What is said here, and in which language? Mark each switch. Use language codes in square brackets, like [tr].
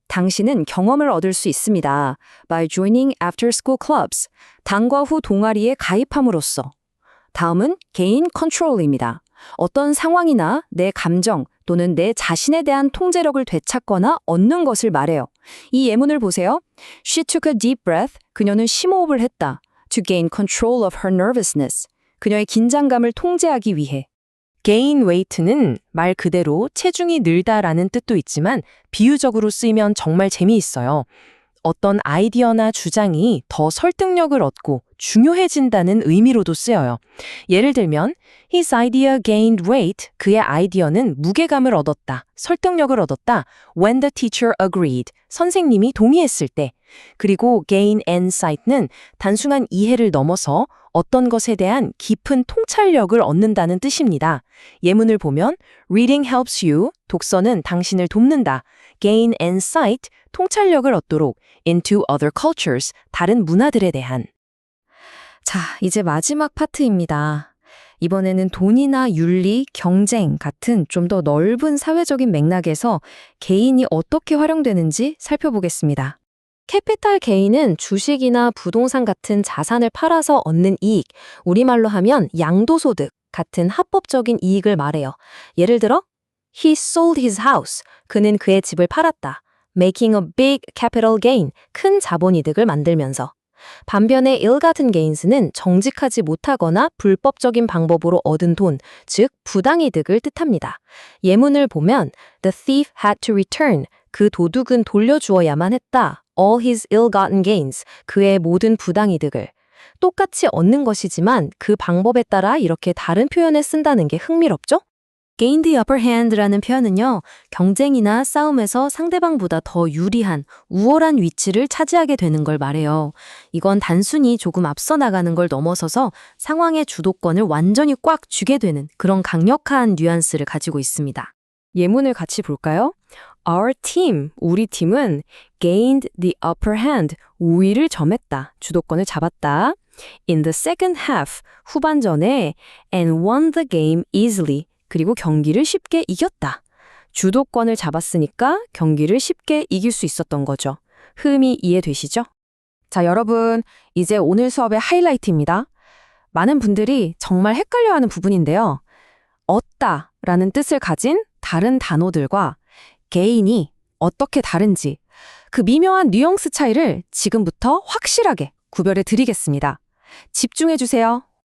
[ko] 당신은 경험을 얻을 수 있습니다. [en] By joining after-school clubs. [ko] 방과 후 동아리에 가입함으로써. 다음은 개인 컨트롤입니다. 어떤 상황이나 내 감정 또는 내 자신에 대한 통제력을 되찾거나 얻는 것을 말해요. 이 예문을 보세요. [en] She took a deep breath. [ko] 그녀는 심호흡을 했다. [en] To gain control of her nervousness. [ko] 그녀의 긴장감을 통제하기 위해. gain weight는 말 그대로 체중이 늘다라는 뜻도 있지만 비유적으로 쓰이면 정말 재미있어요. 어떤 아이디어나 주장이 더 설득력을 얻고 중요해진다는 의미로도 쓰여요. 예를 들면 [en] His idea gained weight. [ko] 그의 아이디어는 무게감을 얻었다, 설득력을 얻었다. [en] When the teacher agreed. [ko] 선생님이 동의했을 때. 그리고 gain insight는 단순한 이해를 넘어서 어떤 것에 대한 깊은 통찰력을 얻는다는 뜻입니다. 예문을 보면 [en] Reading helps you. [ko] 독서는 당신을 돕는다. [en] Gain insight. [ko] 통찰력을 얻도록 [en] into other cultures. [ko] 다른 문화들에 대한. 자, 이제 마지막 파트입니다. 이번에는 돈이나 윤리, 경쟁 같은 좀 더 넓은 사회적인 맥락에서 개인이 어떻게 활용되는지 살펴보겠습니다. 캐피탈 게인은 주식이나 부동산 같은 자산을 팔아서 얻는 이익, 우리말로 하면 양도소득 같은 합법적인 이익을 말해요. 예를 들어, [en] He sold his house. [ko] 그는 그의 집을 팔았다. [en] Making a big capital gain. [ko] 큰 자본이득을 만들면서. 반면에 ill-gotten gains는 정직하지 못하거나 불법적인 방법으로 얻은 돈, 즉 부당이득을 뜻합니다. 예문을 보면 [en] The thief had to return. [ko] 그 도둑은 돌려주어야만 했다. [en] All his ill-gotten gains. [ko] 그의 모든 부당이득을. 똑같이 얻는 것이지만 그 방법에 따라 이렇게 다른 표현을 쓴다는 게 흥미롭죠? gain the upper hand라는 표현은요, 경쟁이나 싸움에서 상대방보다 더 유리한, 우월한 위치를 차지하게 되는 걸 말해요. 이건 단순히 조금 앞서 나가는 걸 넘어서서 상황의 주도권을 완전히 꽉 쥐게 되는 그런 강력한 뉘앙스를 가지고 있습니다. 예문을 같이 볼까요? [en] Our team, [ko] 우리 팀은 [en] gained the upper hand, [ko] 우위를 점했다, 주도권을 잡았다. [en] In the second half, [ko] 후반전에 [en] and won the game easily, [ko] 그리고 경기를 쉽게 이겼다. 주도권을 잡았으니까 경기를 쉽게 이길 수 있었던 거죠. 흐름이 이해되시죠? 자, 여러분, 이제 오늘 수업의 하이라이트입니다. 많은 분들이 정말 헷갈려하는 부분인데요. 얻다라는 뜻을 가진 다른 단어들과 개인이 어떻게 다른지 그 미묘한 뉘앙스 차이를 지금부터 확실하게 구별해 드리겠습니다. 집중해 주세요.